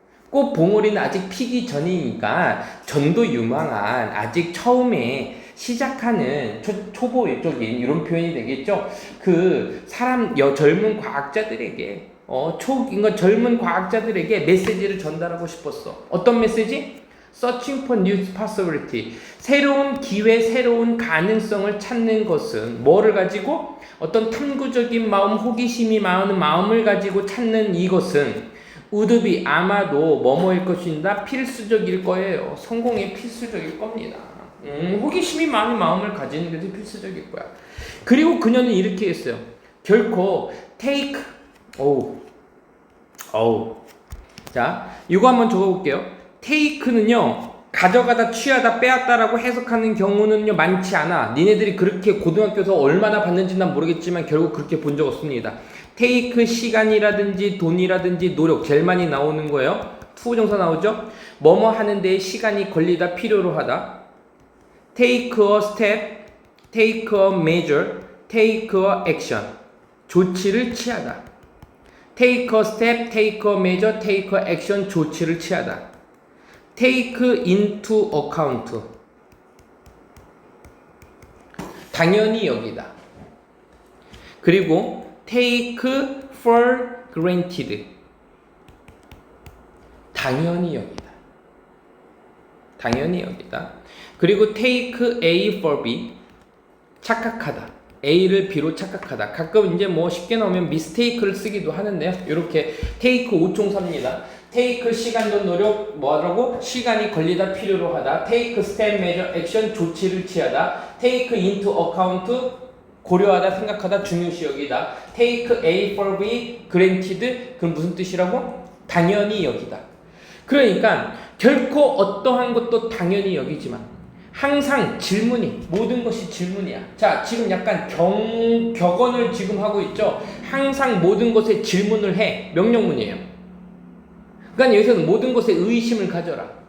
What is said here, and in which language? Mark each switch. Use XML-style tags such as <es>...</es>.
<ko>꽃 봉오리는 아직 피기 전이니까 전도 유망한 아직 처음에 시작하는 초보적인 이런 표현이 되겠죠. 그 사람 젊은 과학자들에게 젊은 과학자들에게 메시지를 전달하고 싶었어. 어떤 메시지?</ko> <en>Searching for new possibility.</en> <ko>새로운 기회, 새로운 가능성을 찾는 것은 뭐를 가지고? 어떤 탐구적인 마음, 호기심이 많은 마음을 가지고 찾는 이것은</ko> <en>would be</en> <ko>아마도 뭐뭐일 것입니다. 필수적일 거예요. 성공에 필수적일 겁니다. 호기심이 많은 마음을 가지는 것이 필수적일 거야. 그리고 그녀는 이렇게 했어요. 결코 take 자, 이거 한번 적어볼게요. take는요, 가져가다, 취하다, 빼앗다라고 해석하는 경우는요, 많지 않아. 니네들이 그렇게 고등학교에서 얼마나 봤는지 난 모르겠지만 결국 그렇게 본 적 없습니다. take 시간이라든지 돈이라든지 노력, 제일 많이 나오는 거예요. 투부정사 나오죠? 뭐뭐 하는 데에 시간이 걸리다, 필요로 하다.</ko> <en>take a step, take a measure, take a action.</en> <ko>조치를 취하다.</ko> <en>take a step, take a measure, take a action.</en> <ko>조치를 취하다.</ko> <en>take into account.</en> <ko>당연히 여기다.</ko> <en>그리고 take for granted.</en> <ko>당연히 여기다. 당연히 여기다.</ko> <en>그리고 take A for B.</en> <ko>착각하다. A를 B로 착각하다. 가끔 이제 뭐 쉽게 나오면 mistake를 쓰기도 하는데요. 이렇게 take 5총사입니다. take 시간 돈 노력 뭐라고? 시간이 걸리다 필요로 하다.</ko> <en>take step measure action</en> <ko>조치를 취하다.</ko> <en>take into account</en> <ko>고려하다 생각하다 중요시 여기다.</ko> <en>take A for B granted</en> <ko>그럼 무슨 뜻이라고? 당연히 여기다. 그러니까 결코 어떠한 것도 당연히 여기지만 항상 질문이 모든 것이 질문이야. 자, 지금 약간 격언을 지금 하고 있죠. 항상 모든 것에 질문을 해. 명령문이에요. 그러니까 여기서는 모든 것에 의심을 가져라.</ko>